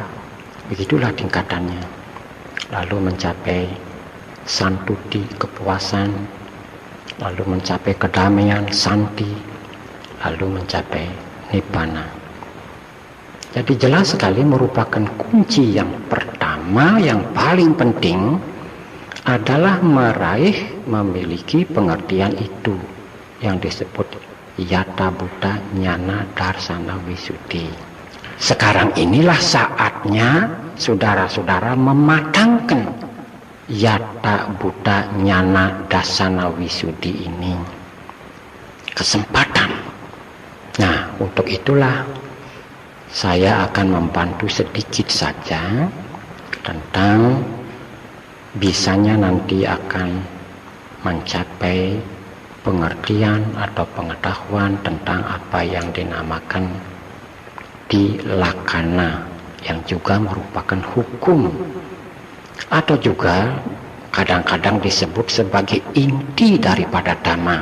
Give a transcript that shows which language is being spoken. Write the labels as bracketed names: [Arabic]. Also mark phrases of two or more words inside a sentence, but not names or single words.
[Indonesian] Begitulah tingkatannya. Lalu mencapai santuti, kepuasan, lalu mencapai kedamaian, santi, lalu mencapai nibbana. Jadi jelas sekali merupakan kunci yang pertama, yang paling penting adalah memiliki pengertian itu yang disebut [Pali] yata, bhuta, jnana, darsana, visuddhi. [Indonesian] Sekarang inilah saatnya saudara-saudara mematangkan [Pali] yata, bhuta, jnana, darsana, visuddhi [Indonesian] ini. Kesempatan. Nah, untuk itulah saya akan membantu sedikit saja tentang bisanya nanti akan mencapai pengertian atau pengetahuan tentang apa yang dinamakan tilakana, yang juga merupakan hukum, atau juga kadang-kadang disebut sebagai inti daripada dhamma.